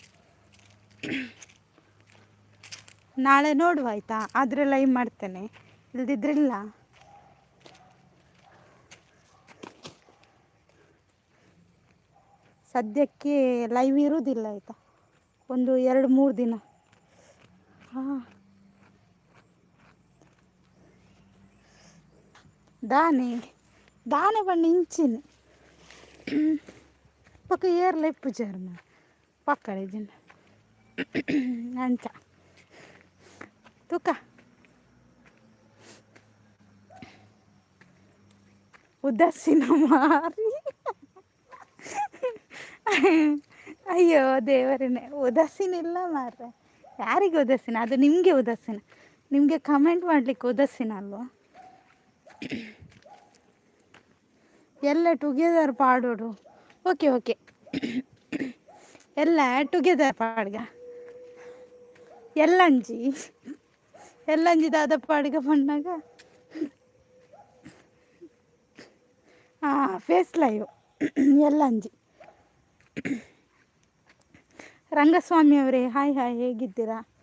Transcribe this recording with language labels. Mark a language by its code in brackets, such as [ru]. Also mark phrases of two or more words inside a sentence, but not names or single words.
[kn] ನಾಳೆ ನೋಡುವ ಆಯಿತಾ, ಆದರೆ ಲೈವ್ ಮಾಡ್ತೇನೆ, ಇಲ್ದಿದ್ರಿಲ್ಲ. ಸದ್ಯಕ್ಕೆ ಲೈವ್ ಇರುವುದಿಲ್ಲ ಆಯಿತಾ, ಒಂದು 2-3 ದಿನ. [tcy] ಹಾಂ ದಾನೆ ದಾನೆ ಬಣ್ಣ ಇಂಚಿನ ಪಕ್ಕ ಏರ್ಲ ಇಪ್ಪುಜಾರು ಪಕ್ಕಡೆ ಜನ ಅಂಚ ತೂಕ ಉದಾಸೀನ ಮಾರಿ. [kn] ಅಯ್ಯೋ ದೇವರೇ, ಉದಾಸೀನ ಇಲ್ಲ ಮಾರ್ರೆ. ಯಾರಿಗೆ ಉದಾಸೀನ? ಅದು ನಿಮಗೆ ಉದಾಸೀನ. ನಿಮಗೆ ಕಮೆಂಟ್ ಮಾಡಲಿಕ್ಕೆ ಉದಾಸೀನ ಅಲ್ವಾ? [tcy] ಎಲ್ಲ ಟುಗೆದರ್ ಪಾಡೋಡು. ಓಕೆ ಓಕೆ, ಎಲ್ಲ ಟುಗೆದರ್ ಪಾಡ್ಗ ಎಲ್ಲಂಜಿ ದಾದ ಪಾಡ್ಗ ಬಂದಾಗ ಹಾಂ [en] face live [tcy] ಎಲ್ಲಂಜಿ. [kn] ರಂಗಸ್ವಾಮಿ ಅವರೇ ಹಾಯ್ ಹಾಯ್, ಹೇಗಿದ್ದೀರಾ?